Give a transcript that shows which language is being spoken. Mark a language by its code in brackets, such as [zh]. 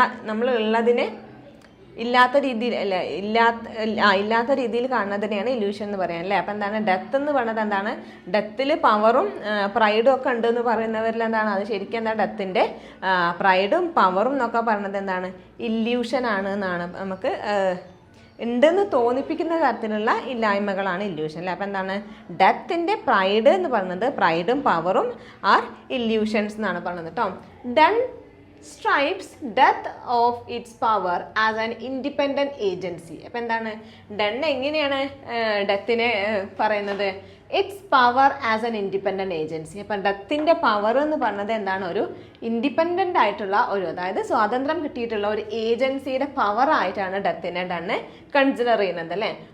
[ml] നമ്മൾ ഉള്ളതിനെ ഇല്ലാത്ത രീതിയിൽ അല്ല, ഇല്ലാത്ത രീതിയിൽ കാണുന്നതിനെയാണ് ഇല്യൂഷൻ എന്ന് പറയാൻ അല്ലേ. അപ്പം എന്താണ് ഡെത്ത് എന്ന് പറയുന്നത് എന്താണ്, ഡെത്തിൽ പവറും പ്രൈഡും ഒക്കെ ഉണ്ട് എന്ന് പറയുന്നവരിൽ എന്താണ് അത് ശരിക്കും എന്താണ് ഡെത്തിൻ്റെ പ്രൈഡും പവറും എന്നൊക്കെ പറയുന്നത് എന്താണ്, ഇല്യൂഷൻ ആണ് എന്നാണ് നമുക്ക് ഉണ്ടെന്ന് തോന്നിപ്പിക്കുന്ന തരത്തിലുള്ള ഇല്ലായ്മകളാണ് ഇല്യൂഷൻ അല്ലേ. അപ്പം എന്താണ് ഡെത്തിൻ്റെ പ്രൈഡ് എന്ന് പറയുന്നത്, [en] പ്രൈഡും പവറും are illusions [ml] എന്നാണ് പറയുന്നത് കേട്ടോ. Done [en] stripes death of its power as an independent agency. [ml] അപ്പോൾ എന്താണ് ഡൺ എങ്ങനെയാണ് ഡെത്തിനെ പറയുന്നത്? [en] It's power as an independent agency. [ml] അപ്പം ഡെത്തിൻ്റെ പവർ എന്ന് പറഞ്ഞത് എന്താണ്? ഒരു ഇൻഡിപെൻഡൻ്റ് ആയിട്ടുള്ള ഒരു, അതായത് സ്വാതന്ത്ര്യം കിട്ടിയിട്ടുള്ള ഒരു ഏജൻസിയുടെ പവർ ആയിട്ടാണ് ഡെത്തിനെ ഡണ്ണ് കൺസിഡർ ചെയ്യുന്നത് അല്ലേ.